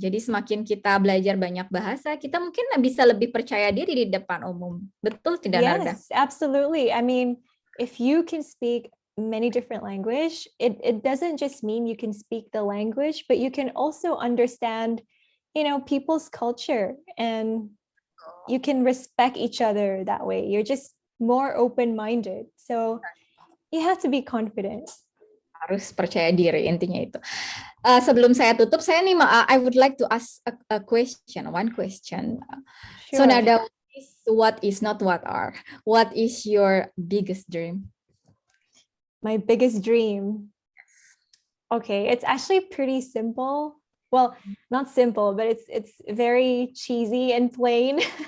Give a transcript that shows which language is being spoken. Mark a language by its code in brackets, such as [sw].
[id] Jadi semakin kita belajar banyak bahasa, kita mungkin bisa lebih percaya diri di depan umum. Betul tidak, Narda? [en] Yes, absolutely. I mean, if you can speak many different language, it doesn't just mean you can speak the language, but you can also understand, people's culture, and you can respect each other that way. You're just more open-minded. So you have to be confident. [id] Harus percaya diri, intinya itu. Sebelum saya tutup, [en] I would like to ask one question. Sure. So Narda, what is not what are? What is your biggest dream? My biggest dream. Okay, it's actually pretty simple. Well, not simple, but it's very cheesy and plain.